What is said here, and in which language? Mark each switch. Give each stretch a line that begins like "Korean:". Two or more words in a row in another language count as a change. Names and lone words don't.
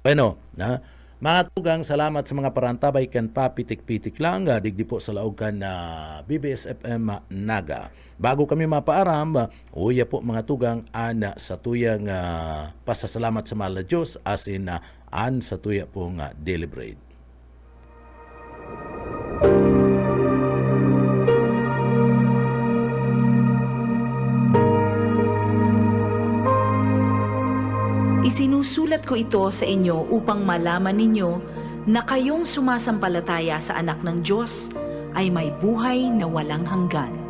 Bikol: Bueno, mga tugang, salamat sa mga parantabay kan papitik-pitik lang, digdi po sa laog kan BBS FM Naga. Bago kami mapaaram, uya po mga tugang ana sa tuyang pasasalamat sa mahal na Diyos
English: as in
Bikol: an sa tuya pong
English: daily bread.
Filipino: Isinusulat ko ito sa inyo upang malaman ninyo na kayong sumasampalataya sa anak ng Diyos ay may buhay na walang hanggan.